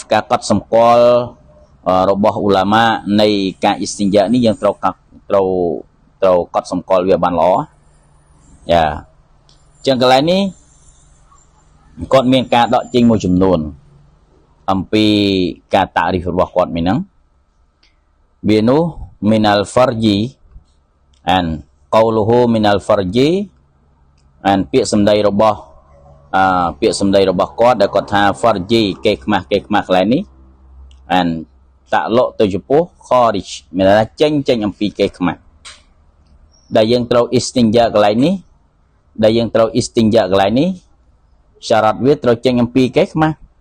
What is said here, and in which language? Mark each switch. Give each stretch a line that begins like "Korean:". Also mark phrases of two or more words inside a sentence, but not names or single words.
Khmer: ការកត់សម្គាល់របស់ឧឡាម៉ានៃការ istinja នេះយើងត្រូវកត់សម្គាល់វាបានល្អយ៉ាចឹងកន្លែងនេះគាត់មានការដកចេញមួយចំនួនអំពីការតារីហ្វរបស់គាត់មានហ្នឹងវានោះ
Arabic: من الفرج
Khmer: and
Arabic: قوله من الفرج
Khmer: and ពាក្យសម្ដីរបស់ គាត់ដែលគាត់ថា farji គេខ្មាស់កន្លែងនេះ and តាក់លក់ទៅចំពោះ kharij មានន័យថាចេញអំពីគេខ្មាស់ដែលយើងត្រូវ istinja កន្លែងនេះសារ៉ាត់វាត្រូវចេញអំពីគេខ្មាស់